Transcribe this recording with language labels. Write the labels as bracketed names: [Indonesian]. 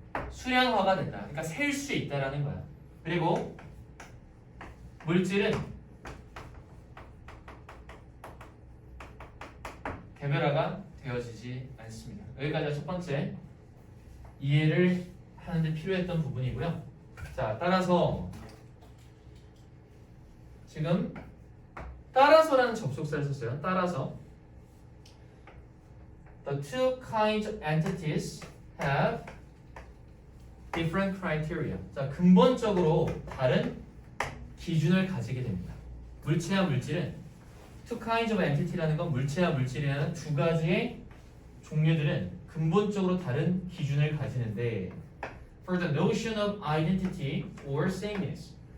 [Korean] 수량화가 된다. 그러니까 셀 수 있다라는 거야. 그리고 물질은 개별화가 되어지지 않습니다. 여기까지가 첫 번째 이해를 하는데 필요했던 부분이고요. 자, 따라서 지금 따라서라는 접속사를 썼어요. 따라서 [English] The two kinds of entities have different criteria. [Korean] 자, 근본적으로 다른 기준을 가지게 됩니다. 물체와 물질은 [English] two kinds of entity [Korean] 라는 건 물체와 물질이라는 두 가지의 종류들은 근본적으로 다른 기준을 가지는데 [English] for the notion of identity or sameness.